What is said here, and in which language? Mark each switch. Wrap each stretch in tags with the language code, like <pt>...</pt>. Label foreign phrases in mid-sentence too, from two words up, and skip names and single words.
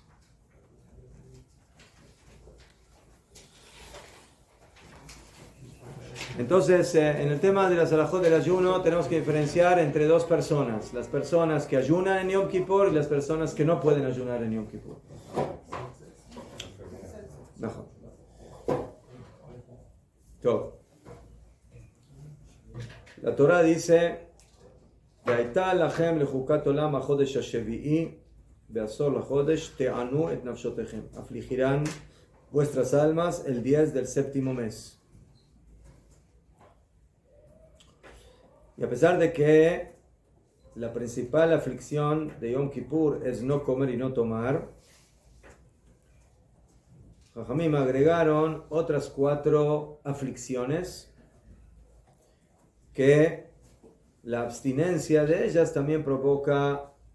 <es>Entonces, en el tema de las alajot del ayuno tenemos que diferenciar entre dos personas. Las personas que ayunan en Yom Kippur y las personas que no pueden ayunar en Yom Kippur. Mejor. Todo. La Torah dice:</es> <he>"והיתה לכם לחוקת עולם החודש השביעי ועשור לחודש תענו את נפשותיכם."</he> <es>Afligirán vuestras almas el 10 del séptimo mes. Y a pesar de que la principal aflicción de Yom Kippur es no comer y no tomar, Jajamim agregaron otras 4 aflicciones que la abstinencia de ellas también provoca</es>